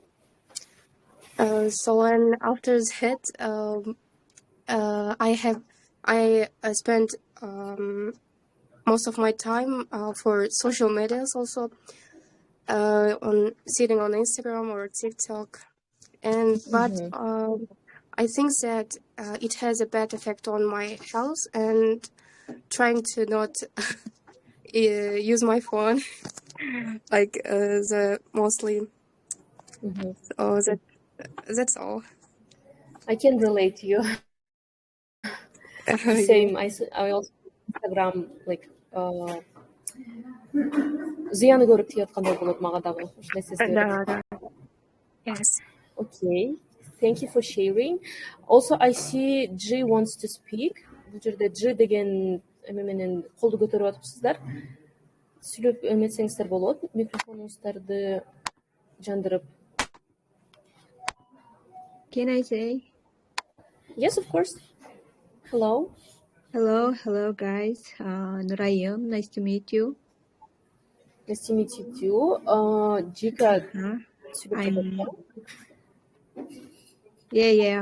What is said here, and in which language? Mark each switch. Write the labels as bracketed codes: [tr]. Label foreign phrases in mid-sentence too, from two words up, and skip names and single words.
[en] So and after that, I spent most of my time for social medias also, on sitting on Instagram or TikTok, but I think that it has a bad effect on my health, and trying to not use my phone like the mostly. So that's all. I can relate to you. Same. I also Instagram like [ky] зыяны көрүп тийаткандай болот мага дагы ушундай сезилет. [en] Yes. Okay. Thank you for sharing. Also, I see G wants to speak. [ky] Бул жерде G деген эме менен колду көтөрүп атыпсыздар. Сүйлөп эметсеңиздер болот. Микрофонуңуздарды жандырып. [en] Can I say? Yes, of course. Hello. Hello, guys. Nurayim, nice to meet you. Nice to meet you too. Jika. Yeah.